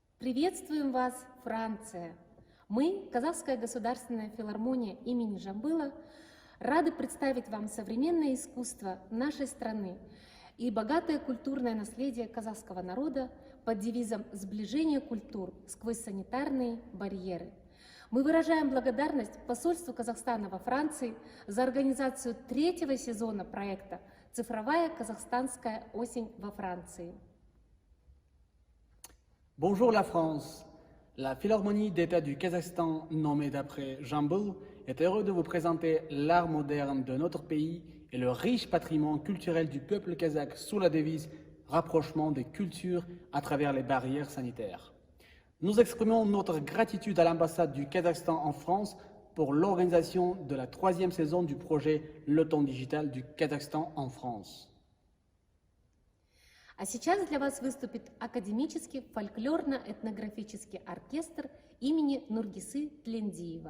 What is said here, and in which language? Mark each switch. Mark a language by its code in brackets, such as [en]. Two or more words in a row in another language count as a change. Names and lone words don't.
[ru] Приветствуем вас, Франция! Мы, Казахская государственная филармония имени Жамбыла, рады представить вам современное искусство нашей страны и богатое культурное наследие казахского народа под девизом «Сближение культур сквозь санитарные барьеры». Мы выражаем благодарность посольству Казахстана во Франции за организацию третьего сезона проекта «Цифровая казахстанская осень во Франции». [fr] Bonjour la France. La Philharmonie d'État du Kazakhstan, nommée d'après Jambul, est heureux de vous présenter l'art moderne de notre pays et le riche patrimoine culturel du peuple kazakh sous la devise rapprochement des cultures à travers les barrières sanitaires. Nous exprimons notre gratitude à l'ambassade du Kazakhstan en France pour l'organisation de la 3e saison du projet Le Temps Digital du Kazakhstan en France. [ru] А сейчас для вас выступит академический фольклорно-этнографический оркестр имени Нургисы Тлендиева.